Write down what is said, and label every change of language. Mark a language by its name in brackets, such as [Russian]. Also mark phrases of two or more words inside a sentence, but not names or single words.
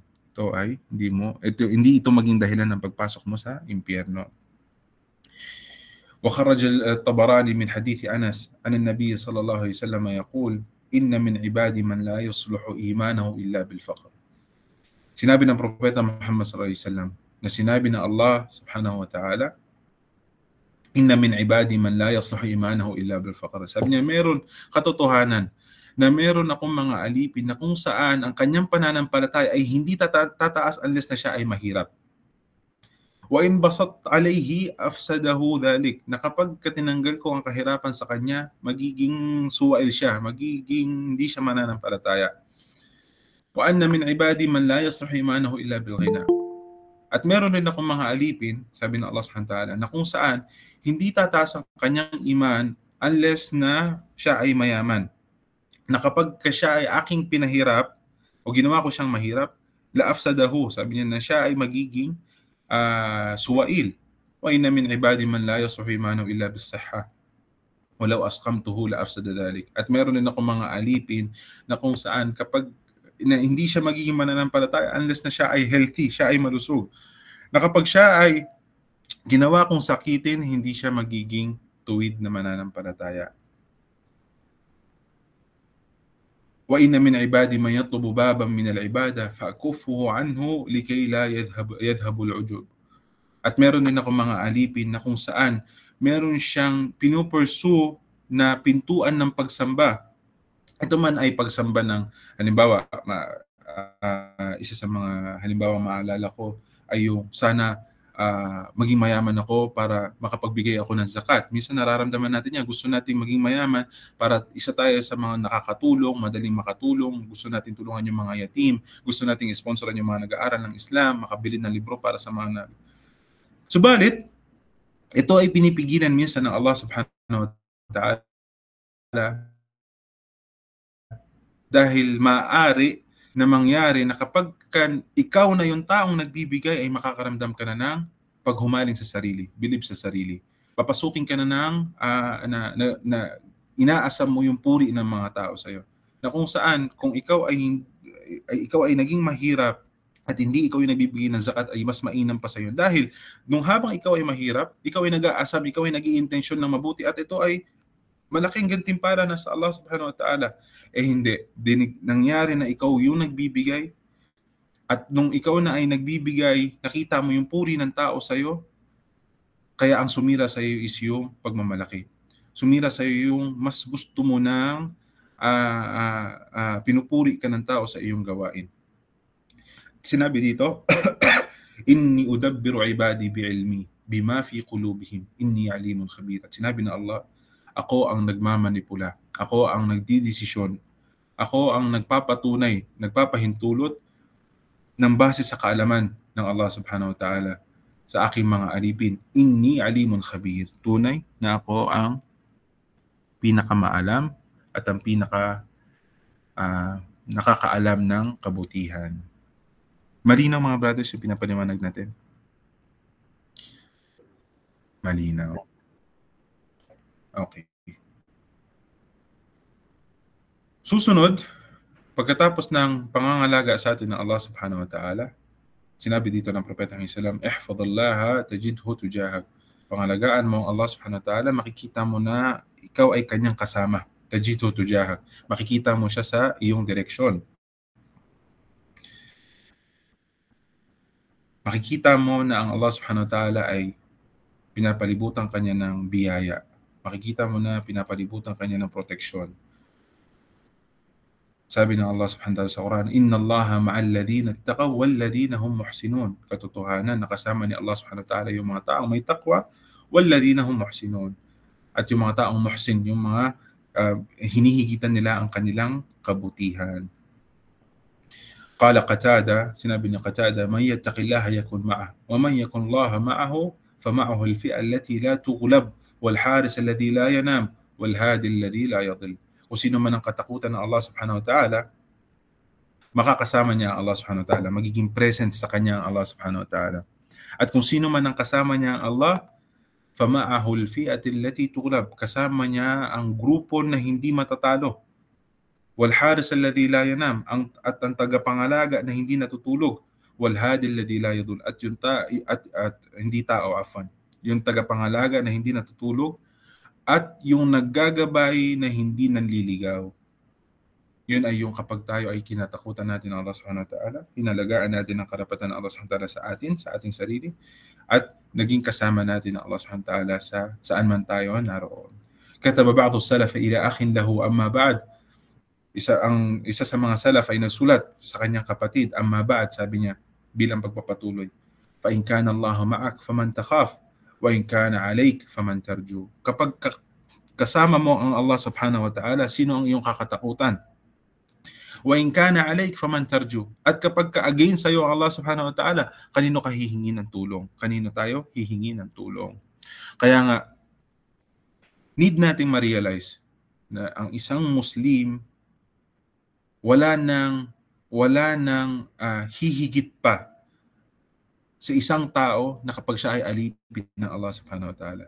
[Filipino] Ito ay hindi ito maging dahilan ng pagpasok mo sa impyerno. [Arabic] وخرج الطبراني من حديث أنس عن النبي صلى الله عليه وسلم يقول إن من عبادي من لا يصلح إيمانه إلا بالفقر. [Filipino] Sinabi ng propeta Muhammad [Arabic] صلى الله عليه وسلم [Filipino] na sinabi ng Allah [Arabic] سبحانه وتعالى, إن من عبادي من لا يصلح إيمانه إلا بالفقر. [Filipino] Sabi niya, meron katotohanan na meron akong mga alipin na kung saan ang kanyang pananampalataya ay hindi tataas unless na siya ay mahirap. [Arabic] وإن بسطت عليه أفسده ذلك. [Filipino] Na kapag tinanggal ko ang kahirapan sa kanya, magiging suwail siya, magiging hindi siya mananampalataya. [Arabic] وإن من عبادي من لا يصلح إيمانه إلا بالغنى. [Filipino] At meron rin akong mga alipin, sabi ng Allah [Arabic] سبحانه وتعالى, [Filipino] na kung saan hindi tataas ang kanyang iman unless na siya ay mayaman. Na kapag siya ay aking pinahirap o ginawa ko siyang mahirap, [Arabic] لأفسده, [Filipino] sabi niya na siya ay magiging suwail. [Arabic] وإن من عبادي من لا يصلح إيمانه إلا بالصحة. ولو أسقمته لأفسده ذلك. [Filipino] At meron din akong mga alipin na kung saan kapag hindi siya magiging mananampalataya unless na siya ay healthy, siya ay malusog. Na kapag siya ay ginawa kong sakitin, hindi siya magiging tuwid na mananampalataya. [Arabic] وإن من عبادي من يطلب بابا من العبادة فأكفه عنه لكي لا يذهب العجب. [Filipino] At meron din ako mga alipin na kung saan meron siyang pinupursue na pintuan ng pagsamba. Ito man ay pagsamba ng, halimbawa, isa sa mga halimbawa maalala ko ay yung sana maging mayaman ako para makapagbigay ako ng zakat. Minsan nararamdaman natin yan, gusto natin maging mayaman para isa tayo sa mga nakakatulong, madaling makatulong, gusto natin tulungan yung mga yatim, gusto natin sponsoran yung mga nag-aaral ng Islam, makabili ng libro para sa mga Subalit, ito ay pinipigilan minsan ng Allah [Arabic] سبحانه وتعالى [Filipino] dahil maaari na mangyari na kapag ikaw na yung taong nagbibigay ay makakaramdam ka na ng paghumaling sa sarili, bilib sa sarili. Papasukin ka na ng na inaasam mo yung puri ng mga tao sa iyo. Na kung saan kung ikaw ay naging mahirap at hindi ikaw yung nagbibigay ng zakat ay mas mainam pa sa iyo. Dahil nung habang ikaw ay mahirap, ikaw ay nag-aasam, ikaw ay nag-iintensyon ng mabuti at ito ay malaking gantimpala na sa Allah [Arabic] سبحانه وتعالى. [Filipino] Hindi. Nangyari na ikaw yung nagbibigay at nung ikaw na ay nagbibigay, nakita mo yung puri ng tao sa iyo, kaya ang sumira sa iyo is yung pagmamalaki. Sumira sa iyo yung mas gusto mo ng pinupuri ka ng tao sa iyong gawain. Sinabi dito, [Arabic] إني أدبر عبادي بعلمي بما في قلوبهم إني عليم خبير. [Filipino] At sinabi na Allah, ako ang nagmamanipula, ako ang nagdidesisyon, ako ang nagpapatunay, nagpapahintulot ng base sa kaalaman ng Allah [Arabic] سبحانه وتعالى [Filipino] sa aking mga alipin. [Arabic] إني عليم خبير. [Filipino] Tunay na ako ang pinakamaalam at ang nakakaalam ng kabutihan. Malinaw mga brothers yung pinapaliwanag natin? Malinaw. Okay. Susunod, pagkatapos ng pangangalaga sa atin ng Allah [Arabic] سبحانه وتعالى, [Filipino] sinabi dito ng Propeta ng Islam, [Arabic] احفظ الله تجده تجاهك. [Filipino] Pangalagaan mo ang Allah [Arabic] سبحانه وتعالى, [Filipino] makikita mo na ikaw ay kanyang kasama. [Arabic] تجده تجاهك. [Filipino] Makikita mo siya sa iyong direksyon. Makikita mo na ang Allah [Arabic] سبحانه وتعالى [Filipino] ay pinapalibutan kanya ng biyaya. Makikita mo na pinapalibutan kanya ng proteksyon. Sabi ng Allah [Arabic] سبحانه وتعالى [Filipino] sa Quran, [Arabic] إن الله مع الذين اتقوا والذين هم محسنون. [Filipino] Katotohanan, nakasama ni Allah [Arabic] سبحانه وتعالى [Filipino] yung mga taong may taqwa [Arabic] والذين هم محسنون. [Filipino] At yung mga taong muhsin, yung mga hinihigitan nila ang kanilang kabutihan. [Arabic] قال قتادة, [Filipino] sinabi ni Qatada, [Arabic] من يتق الله يكن معه ومن يكن الله معه فمعه الفئة التي لا تغلب والحارس الذي لا ينام والهادي الذي لا يضل. [Filipino] Kung sino man ang katakutan ng Allah [Arabic] سبحانه وتعالى, [Filipino] makakasama niya ang Allah [Arabic] سبحانه وتعالى, [Filipino] magiging present sa kanya ang Allah [Arabic] سبحانه وتعالى. [Filipino] At kung sino man ang kasama niya ang Allah, [Arabic] فمعه الفئة التي تغلب, [Filipino] kasama niya ang grupo na hindi matatalo. [Arabic] والحارس الذي لا ينام, [Filipino] at ang tagapangalaga na hindi natutulog. [Arabic] والهادي الذي لا يضل, [Filipino] at yung hindi tao afan. Yung tagapangalaga na hindi natutulog at yung naggagabay na hindi nanliligaw. Yun ay yung kapag tayo ay kinatakutan natin ng Allah [Arabic] سبحانه وتعالى, [Filipino] hinalagaan natin ang karapatan ng Allah [Arabic] سبحانه وتعالى [Filipino] sa ating sarili, at naging kasama natin ng Allah [Arabic] سبحانه وتعالى [Filipino] sa saan man tayo naroon. [Arabic] كتب بعض السلف إلى أخ له أما بعد. [Filipino] Isa sa mga salaf ay nagsulat sa kanyang kapatid, [Arabic] أما بعد, [Filipino] sabi niya bilang pagpapatuloy, [Arabic] فإن كان الله معك فمن تخاف وإن كان عليك فمن ترجو. [Filipino] Kapag kasama mo ang Allah [Arabic] سبحانه وتعالى, [Filipino] sino ang iyong kakatakutan? [Arabic] وإن كان عليك فمن ترجو. [Filipino] At kapag ka-against sa iyo ang Allah [Arabic] سبحانه وتعالى, [Filipino] kanino ka hihingi ng tulong? Kanino tayo hihingi ng tulong? Kaya nga, need nating ma-realize na ang isang Muslim wala nang hihigit pa sa isang tao na kapag siya ay alipin ng Allah [Arabic] سبحانه وتعالى.